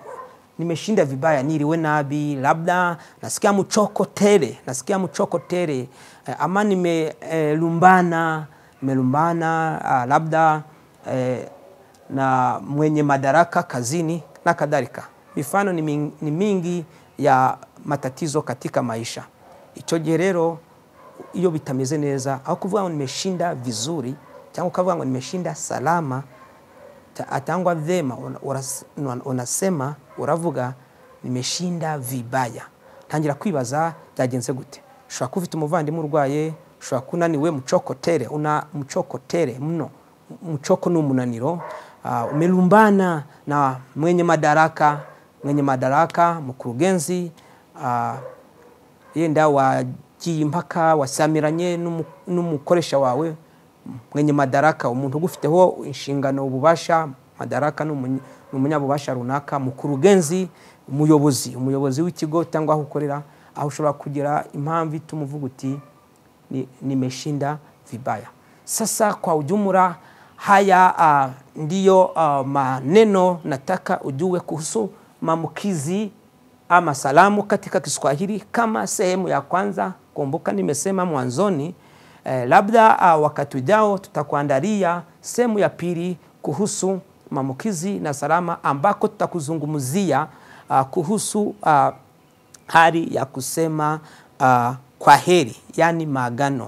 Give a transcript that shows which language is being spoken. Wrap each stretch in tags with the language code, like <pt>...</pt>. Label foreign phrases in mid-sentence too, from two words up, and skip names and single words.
<sw>Nimeshinda vibaya, niliwe nabi, labda nasikia mchoko tele, ama nimelumbana, labda na mwenye madaraka kazini na kadhalika. Mifano ni mingi ya matatizo katika maisha.</sw> <rw>Icyo gihe rero iyo bitameze neza, aho kuvuga ngo</rw> <sw>nimeshinda vizuri</sw> <rw>cyangwa ukavuga ngo</rw> <sw>nimeshinda salama,</sw> <rw>atangwa vyema, unasema uravuga</rw> <sw>nimeshinda vibaya.</sw> <rw>Tangira kwibaza byagenze gute. Ushobora kuba ufite umuvandimwe urwaye, ushobora kunaniwe mucokotere, mucokotere mno. Muchoko ni umunaniro.</rw> <sw>Umelumbana na mwenye madaraka, mkurugenzi,</sw> <rw>yenda wagiye impaka, wasamiranye n'umukoresha wawe.</rw> <sw>Mwenye madaraka,</sw> <rw>umuntu ugufiteho inshingano, ububasha. Madaraka ni umunyabubasha runaka. Mkurugenzi, umuyobozi w'ikigo cyangwa aho ukorera, aho ushobora kugira impamvu itumuvuga uti</rw> <sw>nimeshinda vibaya. Sasa kwa ujumla haya ndiyo maneno nataka ujue kuhusu maamkizi ama salamu katika Kiswahili kama sehemu ya kwanza. Kumbuka nimesema mwanzoni, labda wakati ujao tutakuandalia sehemu ya pili kuhusu maamkizi na salama, ambako tutakuzungumzia kuhusu hali ya kusema kwaheri, yani maagano.</sw>